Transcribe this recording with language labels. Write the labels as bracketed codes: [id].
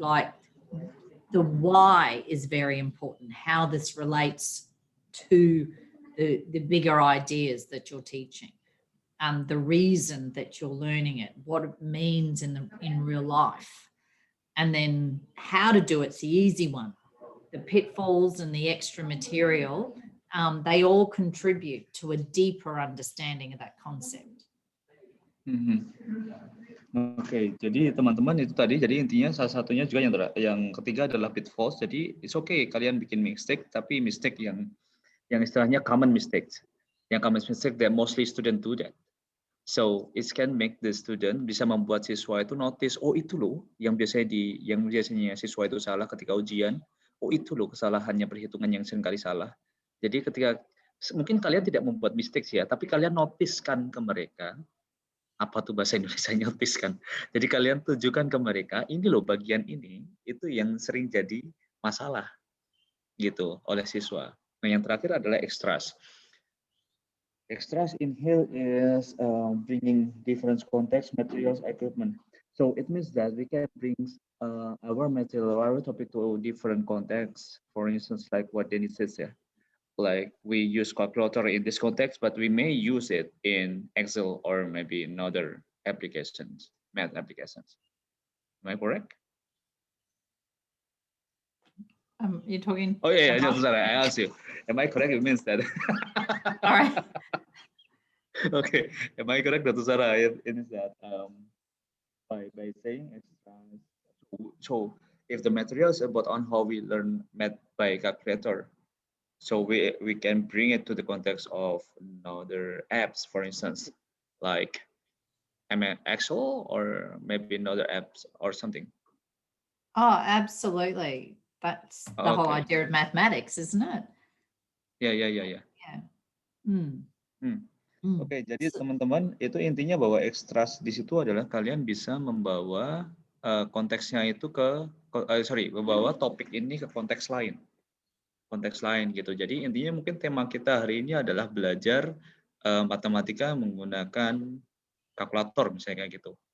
[en] Like the why is very important, how this relates to the bigger ideas that you're teaching, the reason that you're learning it, what it means in real life. And then how to do it's the easy one. The pitfalls and the extra material, they all contribute to a deeper understanding of that concept. [id] Oke, jadi teman-teman itu tadi, jadi intinya salah satunya juga yang ketiga adalah pitfalls. Jadi [en] it's okay [id] kalian bikin mistake, tapi mistake yang istilahnya common mistakes. [en] Yang common mistake that mostly student do that. So it can make the student [id] bisa membuat siswa itu notice, oh itu loh yang biasanya siswa itu salah ketika ujian. Oh itu loh kesalahannya perhitungan yang seringkali salah. Jadi ketika mungkin kalian tidak membuat mistake ya, tapi kalian noticekan ke mereka. Apa tuh bahasa Indonesia notice kan? Jadi kalian tunjukkan ke mereka, ini loh bagian ini itu yang sering jadi masalah gitu oleh siswa. Nah yang terakhir adalah extras. [en] Extras in here is bringing different context, materials, equipment. So it means that we can bring our material, our topic to different contexts. For instance, like what Dennis says, yeah, like we use calculator in this context, but we may use it in Excel or maybe in other applications, math applications. Am I correct? You're talking. Oh yeah, just sorry, I asked you. Am I correct? It means that. All right. Okay, am I correct, Dr. Sarah? It means that by saying exercise. So if the material is about on how we learn math by calculator, so we can bring it to the context of other apps, for instance, like Excel or maybe another apps or something. Oh, absolutely. That's the whole idea of mathematics, isn't it? Yeah. [id] Oke, jadi teman-teman itu intinya bahwa ekstras di situ adalah kalian bisa membawa konteksnya itu membawa topik ini ke konteks lain gitu. Jadi intinya mungkin tema kita hari ini adalah belajar matematika menggunakan kalkulator misalnya kayak gitu.